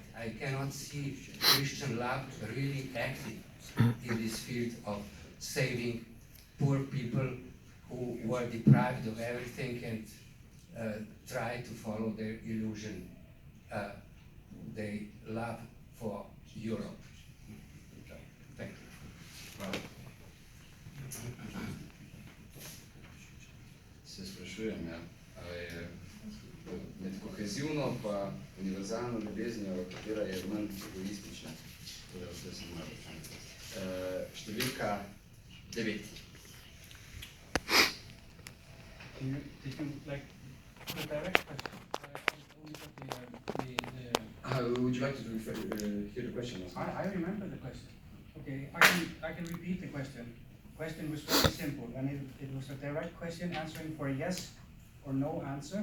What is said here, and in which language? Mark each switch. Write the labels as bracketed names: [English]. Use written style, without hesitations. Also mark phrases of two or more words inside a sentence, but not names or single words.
[English] I cannot see Christian love really active in this field of saving poor people who were deprived of everything and try to follow their illusion, their love for Europe. Thank you. [Slovenian] Hvala. Se sprašujem, ja, ali je med kohezivno pa univerzalno ljubeznijo, katera je manj egoistična. Številka 9. [English] Did you like the direct question? Would you like to hear the question? I remember the question. Okay, I can repeat the question. The question was very simple, and it was a direct question answering for a yes or no answer.